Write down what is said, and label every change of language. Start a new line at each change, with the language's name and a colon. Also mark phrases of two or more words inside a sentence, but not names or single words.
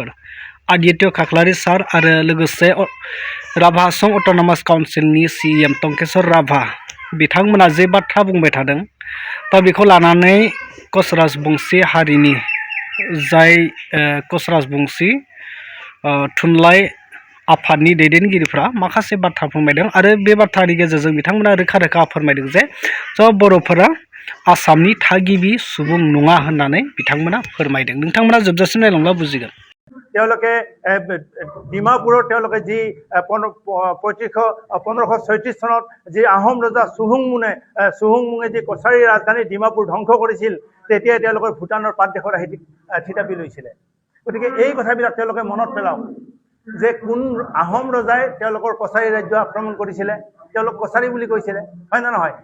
Bodo: आदित्य खाख्लारि सार आरो लोगोसे राभा असम अट'नमास काउन्सिलनि CEM टंकेश्वर राभा बिथांमोना जे बाथ्रा बुंबाय थादों, बेखौ लानानै कच राजबंसि हारिनि जाय कच राजबंसि थुनलाइ आफादनि दैदेनगिरिफ्रा माखासे बाथ्रा फोरमायदों आरो बे बाथ्रानि गेजेरजों बिथांमोना रोखा रोखा फोरमायदों जे बर'फोरा आसामनि थागिबि सुबुं नङा होननानै बिथांमोना फोरमायदों। नोंथांमोना जोबजासिम नायलांब्ला बुजिगोन।
Assamese: তেওঁলোকে ডিমাপুৰত তেওঁলোকে যি 1536 চনত যি আহোম ৰজা চুহুংমুঙে যি কছাৰী ৰাজধানী ডিমাপুৰ ধ্বংস কৰিছিল, তেতিয়াই তেওঁলোকে ভূটানৰ পাতদেশত আহি থিতাপি লৈছিলে। গতিকে এই কথাবিলাক তেওঁলোকে মনত পেলাওক যে কোন আহোম ৰজাই তেওঁলোকৰ কছাৰী ৰাজ্য আক্ৰমণ কৰিছিলে, তেওঁলোক কছাৰী বুলি কৈছিলে, হয় নে নহয়?